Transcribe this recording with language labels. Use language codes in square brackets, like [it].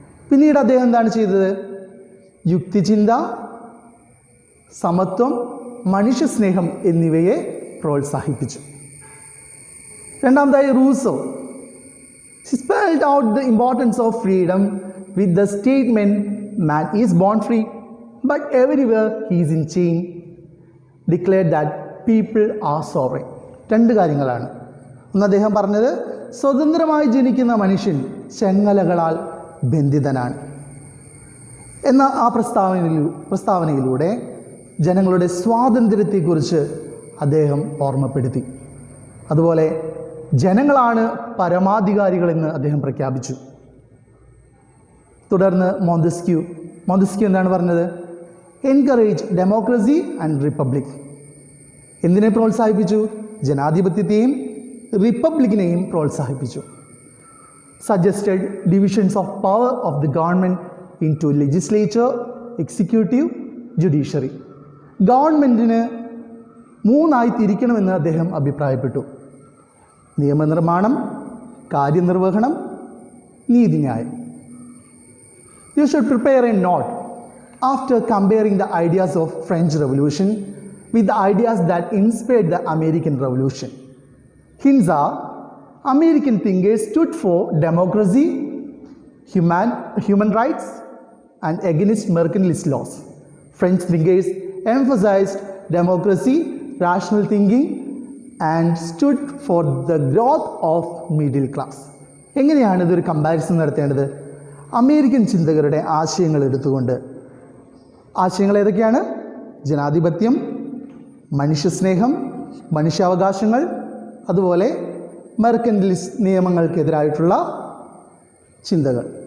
[ml] പിന്നീട് അദ്ദേഹം എന്താണ് ചെയ്തത്? യുക്തിചിന്ത, സമത്വം, മനുഷ്യസ്നേഹം എന്നിവയെ പ്രോത്സാഹിപ്പിച്ചു. രണ്ടാമതായി Rousseau. [en] He spelled out the importance of freedom with the statement, man is born free, but everywhere he is in chain. Declared that people are sovereign. [ml] രണ്ട് കാര്യങ്ങളാണ്. ഒന്ന് അദ്ദേഹം പറഞ്ഞത്, സ്വതന്ത്രമായി ജനിക്കുന്ന മനുഷ്യൻ ചങ്ങലകളാൽ ബന്ധിതനാണ് എന്ന ആ പ്രസ്താവനയിലൂടെ ജനങ്ങളുടെ സ്വാതന്ത്ര്യത്തെക്കുറിച്ച് അദ്ദേഹം ഓർമ്മപ്പെടുത്തി. അതുപോലെ ജനങ്ങളാണ് പരമാധികാരികളെന്ന് അദ്ദേഹം പ്രഖ്യാപിച്ചു. തുടർന്ന് മോന്തസ്ക്യൂ എന്താണ് പറഞ്ഞത്? [en] Encourage democracy and republic. [ml] എന്തിനെ പ്രോത്സാഹിപ്പിച്ചു? ജനാധിപത്യത്തെയും റിപ്പബ്ലിക്കിനെയും പ്രോത്സാഹിപ്പിച്ചു. [en] Suggested divisions of power of the government into legislature, executive, judiciary. [ml] ഗവൺമെൻറ്റിന് മൂന്നായി തിരിക്കണമെന്ന് അദ്ദേഹം അഭിപ്രായപ്പെട്ടു: നിയമനിർമ്മാണം, കാര്യനിർവഹണം, നീതിന്യായം. [en] You should prepare a note after comparing the ideas of French Revolution with the ideas that inspired the American Revolution. Hints are: American thinkers stood for democracy, human rights, and against mercantilist laws. French thinkers emphasized democracy, rational thinking, and stood for the growth of middle class. [ml] എങ്ങനെയാണ് ഇതൊരു comparison നടത്തേണ്ടത്? American ചിന്തകരുടെ ആശയങ്ങൾ എടുത്തുകൊണ്ട്. ആശയങ്ങൾ ഏതൊക്കെയാണ്? ജനാധിപത്യം, മനുഷ്യസ്നേഹം, മനുഷ്യാവകാശങ്ങൾ, അതുപോലെ മെർക്കന്റിലിസ്റ്റ് നിയമങ്ങൾക്കെതിരായിട്ടുള്ള ചിന്തകൾ.